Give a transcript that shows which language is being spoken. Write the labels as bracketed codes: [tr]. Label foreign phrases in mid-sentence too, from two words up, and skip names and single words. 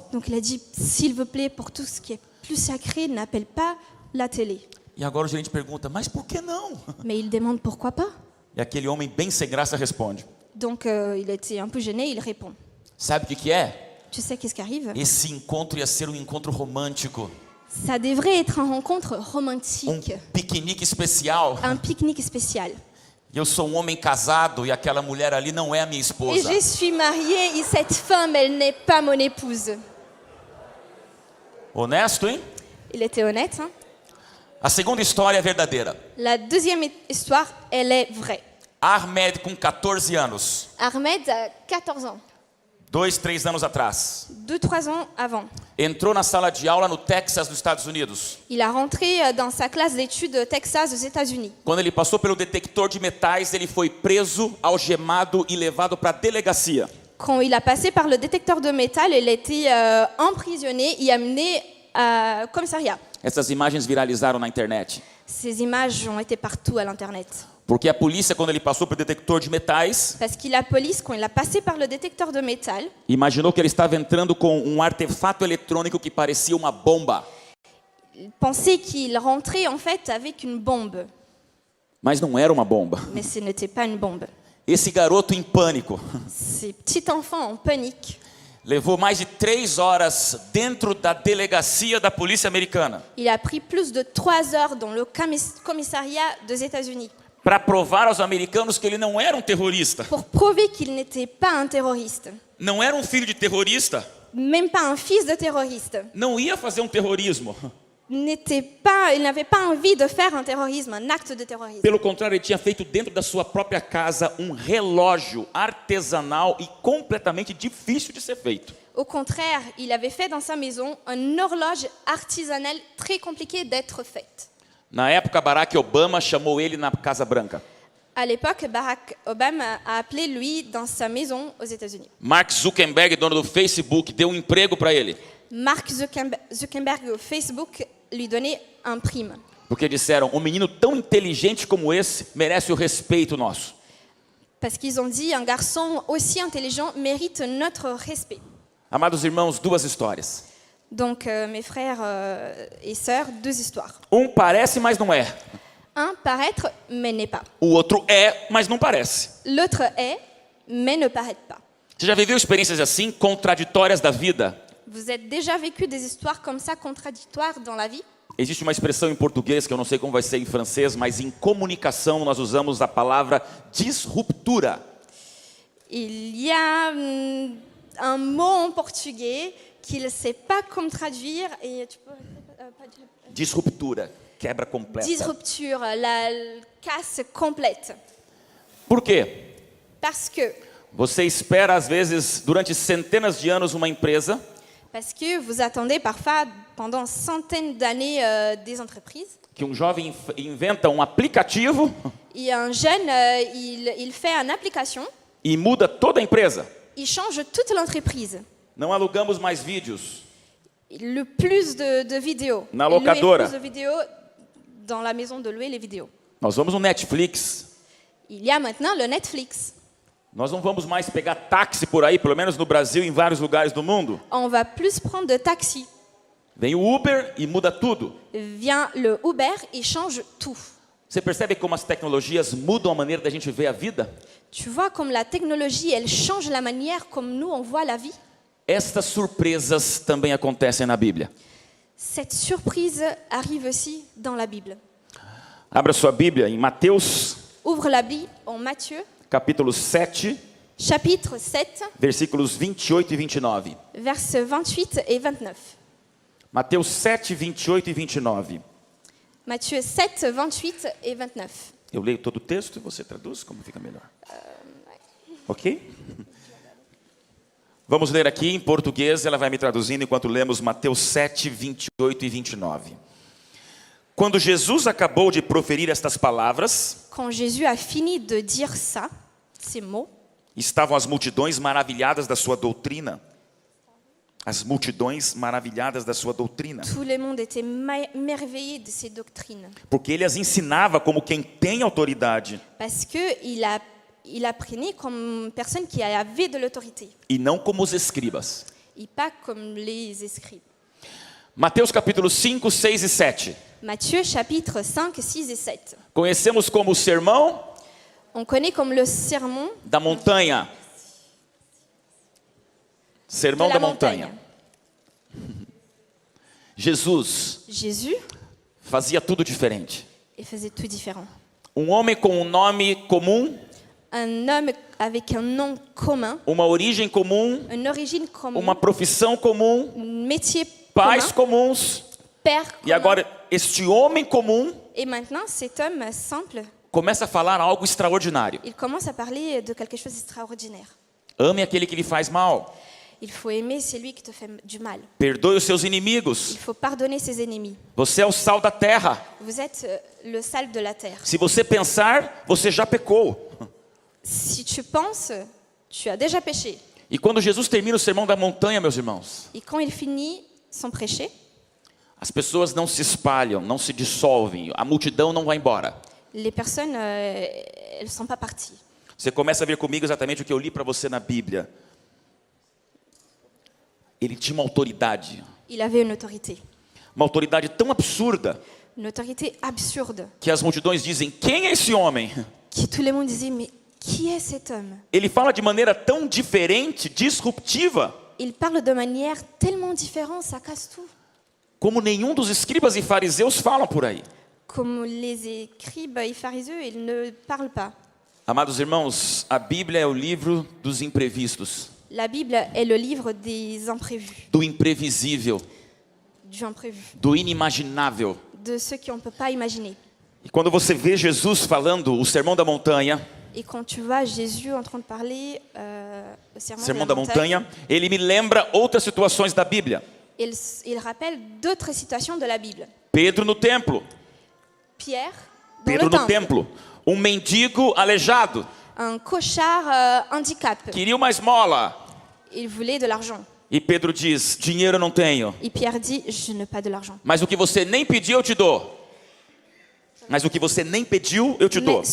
[fr] Donc il a dit, s'il vous plaît, pour tout ce qui est plus sacré, n'appelle pas la télé. [pt] E agora o gerente pergunta: mas por que não? [fr] Mais il demande pourquoi pas. [pt] E aquele homem bem sem graça responde: [fr] Donc il était un peu gêné, il répond. [pt] sabe o que é? [fr] Tu sais qu'est-ce qui arrive? [pt] Esse encontro ia ser encontro romântico. [fr] Ça devrait être une rencontre romantique, [pt] Piquenique especial. [fr] un pique-nique spécial. [pt] E Eu sou um homem casado e aquela mulher ali não é a minha [fr] Et [pt] esposa. [fr] je suis mariée et cette femme, elle n'est pas mon épouse. [pt] Honesto, hein? [fr] Il était honnête, hein? [pt] A segunda história é verdadeira. [fr] La deuxième histoire, elle est vraie. [pt] Ahmed, com 14 anos, [fr] Ahmed a 14 ans, [pt] 2, 3 anos atrás, [fr] 2-3 ans avant. [pt] entrou na sala de aula no Texas, nos Estados Unidos. [fr] Il a rentré dans sa classe d'études au Texas, aux États-Unis. [pt] Quando ele passou pelo detector de metais, ele foi preso, algemado e levado para a delegacia. [fr] Quand il a passé par le détecteur de métal, il a été emprisonné et amené au commissariat. [pt] Essas imagens viralizaram na internet. [fr] Ces images ont été partout à l'internet. [pt] Porque a polícia, quando ele passou pelo detector de metais, [fr] Parce que la police, quand il a passé par le détecteur de métal, [pt] imaginou que ele estava entrando com um artefato eletrônico que parecia uma bomba. [fr] il pensait qu'il rentrait en fait avec une bombe. [pt] Mas não era uma bomba. [fr] Mais ce n'était pas une bombe. [pt] Esse garoto em pânico [fr] Ces petits enfants en panique. [pt] levou mais de 3 horas dentro da delegacia da polícia americana [fr] Il a pris plus de 3 heures dans le commissariat des États-Unis [pt] para provar aos americanos que ele não era um terrorista. [fr] pour prouver qu'il n'était pas un terroriste. [pt] Não era um filho de terrorista. [fr] Même pas un fils de terroriste. [pt] Não ia fazer um terrorismo. [fr] Il n'avait pas envie de faire un terrorisme, un acte de terrorisme. [pt] Pelo contrário, ele tinha feito dentro da sua própria casa um relógio artesanal e completamente difícil de ser feito. [fr] Au contraire, il avait fait dans sa maison une horloge artisanale très compliquée d'être faite. [pt] Na época, Barack Obama chamou ele na Casa Branca. [fr] À l'époque, Barack Obama a appelé lui dans sa maison aux États-Unis. [pt] Mark Zuckerberg, dono do Facebook, deu um emprego para ele. [fr] Mark Zuckerberg au Facebook lui donnait un prime. [pt] Porque disseram, um menino tão inteligente como esse merece o respeito nosso. [fr] Parce qu'ils ont dit, un garçon aussi intelligent mérite notre respect. [pt] Amados irmãos, 2 histórias. [fr] Donc, mes frères et sœurs, 2 histoires. [pt] Um parece, mas não é. [fr] Un paraître, mais n'est pas. [pt] O outro é, mas não parece. [fr] L'autre est, mais ne paraît pas. [pt] Você já viveu experiências assim, contraditórias da vida? [fr] Vous êtes déjà vécu des histoires comme ça, contradictoires dans la vie? [pt] Existe uma expressão em português, que eu não sei como vai ser em francês, mas em comunicação nós usamos a palavra disruptura. [fr] Il y a un mot en portugais qu'il ne sait pas comment traduire. Et tu peux, [pt] Disruptura, quebra completa. [fr] disrupture, la casse complète. [pt] Por quê? [fr] Parce que [pt] Você espera, às vezes, durante centenas de anos, uma empresa [fr] vous attendez parfois pendant centaines d'années des entreprises. [pt] que um jovem inventa um aplicativo [fr] Et un jeune, il fait une application, [pt] e muda toda a empresa. [fr] il change toute l'entreprise. [pt] Não alugamos mais vídeos. [fr] Le plus de vidéos. [pt] Na [fr] Il louait [pt] locadora. [fr] plus de vidéos dans la maison de louer les vidéos. [pt] Nós vamos no Netflix. [fr] Il y a maintenant le Netflix. [pt] Nós não vamos mais pegar táxi por aí, pelo menos no Brasil e em vários lugares do mundo. [fr] On va plus prendre de taxi. [pt] Vem o Uber e muda tudo. [fr] Vient le Uber et change tout. [pt] Você percebe como as tecnologias mudam a maneira da gente ver a vida? [fr] Tu vois comme la technologie, elle change la manière comme nous on voit la vie. [pt] Estas surpresas também acontecem na Bíblia. [fr] Cette surprise arrive aussi dans la Bible. [pt] Abra sua Bíblia em Mateus, [fr] Ouvre la Bible en Matthieu, [pt] capítulo 7, [fr] chapitre 7, [pt] versículos 28 e 29. [fr] versets 28 et 29. [pt] Mateus 7, 28 e 29. [fr] Matthieu 7, 28 et 29. [pt] Eu leio todo o texto e você traduz, como fica melhor. Ok? Vamos ler aqui em português, ela vai me traduzindo enquanto lemos Mateus 7, 28 e 29. Quando Jesus acabou de proferir estas palavras, [fr] Quand Jésus a fini de dire ça, ces mots, [pt] estavam as multidões maravilhadas da sua doutrina. As multidões maravilhadas da sua doutrina. [fr] tout le monde était merveillé de ses doctrines. [pt] Porque ele as ensinava como quem tem autoridade [fr] Parce qu'il apprenait comme une personne qui avait de l'autorité, [pt] e não como os escribas. [fr] et pas comme les escribes. [pt] Mateus capítulo 5, 6 e 7. [fr] Matthieu chapitre 5, 6 et 7. [pt] Conhecemos como o sermão [fr] On connaît comme le sermon [pt] da montanha. Sermão [fr] de [pt] da [fr] la [pt] montanha. Jesus [fr] Jésus, [pt] fazia tudo diferente. [fr] il faisait tout différent. [pt] Um homem com um nome comum, [fr] un homme avec un nom commun, [pt] uma origem comum, [fr] une origine commune, [pt] uma profissão comum, [fr] un métier [pt] pais [fr] commun, [pt] comuns. [fr] père [pt] E [fr] commun. [pt] agora, este homem comum [fr] Et maintenant, cet homme simple, [pt] começa a falar algo extraordinário. [fr] il commence à parler de quelque chose d'extraordinaire. [pt] Ame aquele que lhe faz mal. [fr] Il faut aimer celui qui te fait du mal. [pt] Perdoe os seus inimigos. [fr] Il faut pardonner ses ennemis. [pt] Você é o sal da terra. [fr] Vous êtes le sel de la terre. [pt] Se você pensar, você já pecou. [fr] Si tu penses, tu as déjà péché. [pt] E quando Jesus termina o sermão da montanha, meus irmãos, [fr] Et quand il finit son prêcher, [pt] as pessoas não se espalham, não se dissolvem, a multidão não vai embora. [fr] les personnes, elles ne sont pas parties. [pt] Você começa a ver comigo exatamente o que eu li para você na Bíblia. Ele tinha uma autoridade [fr] Il avait une autorité [pt] tão absurda, [fr] absurde, [pt] que as multidões dizem, quem é esse homem? [fr] que tout le monde disait, mais qui est cet homme? [pt] Ele fala de maneira tão diferente, disruptiva, [fr] Il parle de manière tellement différente, ça casse tout. [pt] como nenhum dos escribas e fariseus falam por aí. [fr] Comme les écribes et pharisiens, ils ne parlent pas. [pt] Amados irmãos, a Bíblia é o livro dos imprevistos, [fr] La Bible est le livre des imprévus, [pt] do imprevisível, [fr] du imprévu, [pt] do inimaginável. [fr] de ceux qu'on ne peut pas imaginer. [pt] E quando você vê Jesus falando o Sermão da Montanha, [fr] Et quand tu vois Jésus en train de parler au sermon [pt] Sermão [fr] de [pt] da [fr] la montagne, [pt] Montanha, ele me lembra outras situações da Bíblia. [fr] il rappelle d'autres situations de la Bible. [pt] Pedro no templo, [fr] Pierre, dans [pt] Pedro [fr] le [pt] no [fr] temple, [pt] templo, um mendigo aleijado, [fr] un cochard handicap. [pt] queria uma esmola. [fr] Il voulait de l'argent. [pt] E Pedro diz, dinheiro eu não tenho, [fr] Et Pierre dit, je n'ai pas de l'argent. [pt] mas o que você nem pediu eu te dou. Mas o que você nem pediu eu te dou.